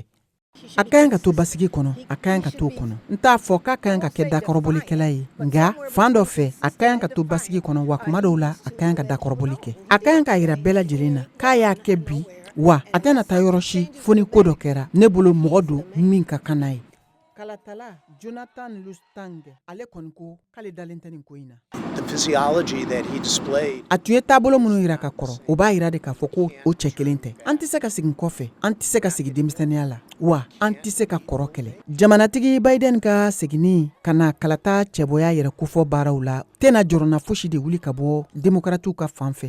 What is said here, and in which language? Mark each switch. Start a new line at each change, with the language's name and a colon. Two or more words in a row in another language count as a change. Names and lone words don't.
Bambara: A ka ɲi ka to basigi kɔnɔ, a ka ɲi ka to kɔnɔ. N t'a fɔ k'a ka ɲi ka kɛ dakɔrɔbolikɛla ye, nka fan dɔ fɛ a ka ɲi ka to basigi kɔnɔ wa kuma dɔw la a ka ɲi ka dakɔrɔboli kɛ. A ka ɲi k'a yira bɛɛ lajɛlen na k'a y'a kɛ bi wa a tɛna taa yɔrɔ si fo ni ko dɔ kɛra ne bolo mɔgɔ don min ka kan n'a ye. Kalatala Jonathan Lustang ale kɔni ko k'ale dalen tɛ nin ko in na.
English: The physiology that he displayed.
Bambara: A tun ye taabolo minnu yira ka kɔrɔ o b'a yira de k'a fɔ ko o cɛ kelen tɛ. An tɛ se ka segin kɔfɛ, an tɛ se ka sigi denmisɛnniya la wa an tɛ se ka kɔrɔ kɛlɛ. Jamanatigi Biden ka seginni ka na kalata cɛbɔya yɛrɛ kofɔ baaraw la tɛna jɔrɔna fosi de wuli ka bɔ demokratiw ka fan fɛ.